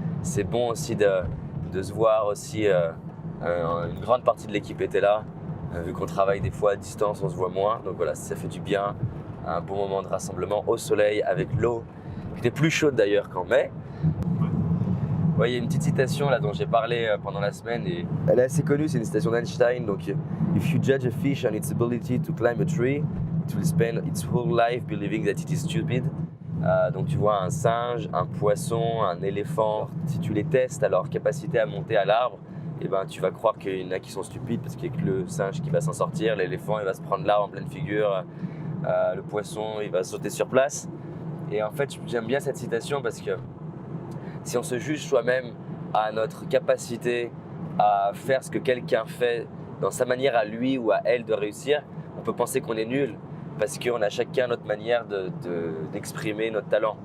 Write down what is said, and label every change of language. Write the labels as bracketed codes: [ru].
[fr] C'est bon aussi de se voir aussi. Une grande partie de l'équipe était là. Vu qu'on travaille des fois à distance, on se voit moins. Donc voilà, ça fait du bien. Un bon moment de rassemblement au soleil avec l'eau, qui était plus chaude d'ailleurs qu'en mai. Ouais, il y a une petite citation là dont j'ai parlé pendant la semaine et elle est assez connue, c'est une citation d'Einstein. [en] Donc, if you judge a fish on its ability to climb a tree, it will spend its whole life believing that it is stupid. [fr] Donc tu vois un singe, un poisson, un éléphant, si tu les testes à leur capacité à monter à l'arbre, eh ben, tu vas croire qu'il y en a qui sont stupides parce qu'il n'y a que le singe qui va s'en sortir, l'éléphant il va se prendre l'arbre en pleine figure, le poisson il va sauter sur place. Et en fait j'aime bien cette citation parce que si on se juge soi-même à notre capacité à faire ce que quelqu'un fait dans sa manière à lui ou à elle de réussir, on peut penser qu'on est nul parce qu'on a chacun notre manière d'exprimer notre talent.